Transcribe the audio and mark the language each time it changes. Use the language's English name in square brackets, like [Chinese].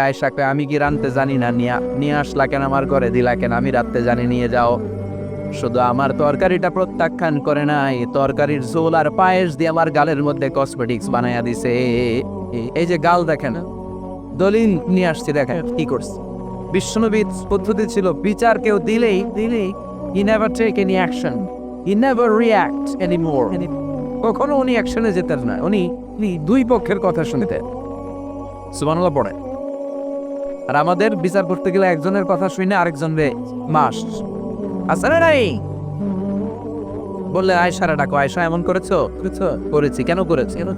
[Bangla] আয়েশাকে আমি কি রাঁধতে জানি না, নিয়ে আসলা কেন আমার ঘরে, দিলা কেন? আমি রাঁধতে জানি, নিয়ে যাও। শুধু আমার তরকারিটা প্রত্যাখ্যান করে নাই, তরকারির ঝোল আর পায়েস দিয়ে আমার গালের মধ্যে কসমেটিক্স বানাইয়া দিছে। এই যে গাল দেখেন, দলিল নিয়ে আসছি, দেখেন কি করছে। বিশ্বনবীর পদ্ধতি ছিল, বিচার কেউ দিলেই [English] he never take any action, he never react anymore। [Bangla] কখনো উনি অ্যাকশনে যেতেন না, উনি দুই পক্ষের কথা শুনতেন। সুবহানাল্লাহ পড়ে। আর আমাদের বিচার করতে গেলে একজনের কথা শুনে আরেকজনরে মাস আসলে নাই বললে, আয়েশারে ডাকো, আয়েশা এমন করেছো? করেছি। কেন করেছি?